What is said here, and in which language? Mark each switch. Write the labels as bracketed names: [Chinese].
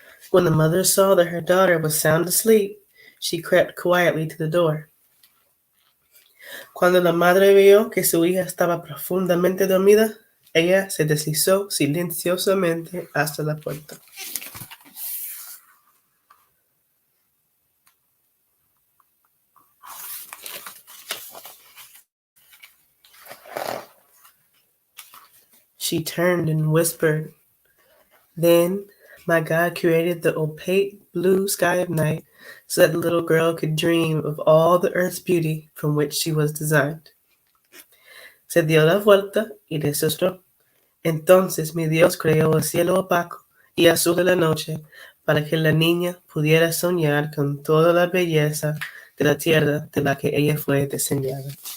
[English] When the mother saw that her daughter was sound asleep, she crept quietly to the door. [Spanish] Cuando la madre vio que su hija estaba profundamente dormida, ella se deslizó silenciosamente hasta la puerta. [English] She turned and whispered, "Then my God created the opaque blue sky of night so that the little girl could dream of all the earth's beauty from which she was designed." [Spanish] Se dio la vuelta y resucitó. Entonces mi Dios creó el cielo opaco y azul de la noche para que la niña pudiera soñar con toda la belleza de la tierra de la que ella fue diseñada.